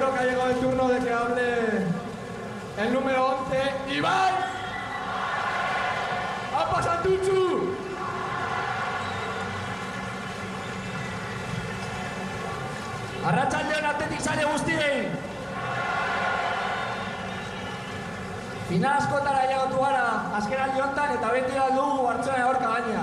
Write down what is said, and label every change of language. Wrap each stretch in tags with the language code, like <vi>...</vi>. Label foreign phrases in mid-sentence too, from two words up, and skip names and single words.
<es>que ha llegado el turno de que hable el número 11, Ibai.</es> <eu>¡Apa Santuchu! Arratsaldeon Athletic zale guztiei! Final askotara llegatu gara azkenaldi honetan eta beti dugu Bartzelona aurka gaina.</eu>